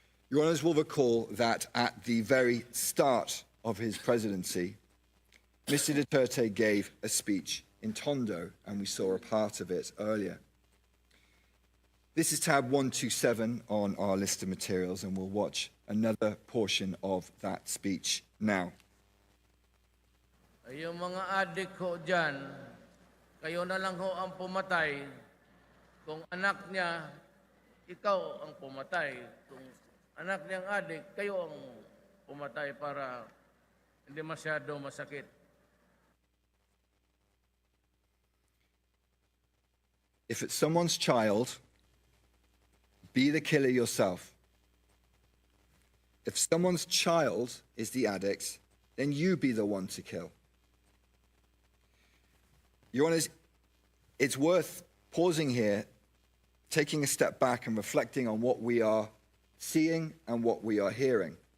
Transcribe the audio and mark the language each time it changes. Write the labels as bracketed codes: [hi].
[en] Your Honours will recall that at the very start of his presidency, Mr. Duterte gave a speech in Tondo, and we saw a part of it earlier. This is tab 127 on our list of materials, and we'll watch another portion of that speech now. [tl] Yung mga adik ho dyan, kayo na lang ho ang pumatay. Kung anak niya, ikaw ang pumatay. Kung anak niyang adik, kayo ang pumatay para hindi masyado masakit. [en] If it's someone's child, be the killer yourself. If someone's child is the addict, then you be the one to kill. Your Honours, it's worth pausing here, taking a step back and reflecting on what we are seeing and what we are hearing.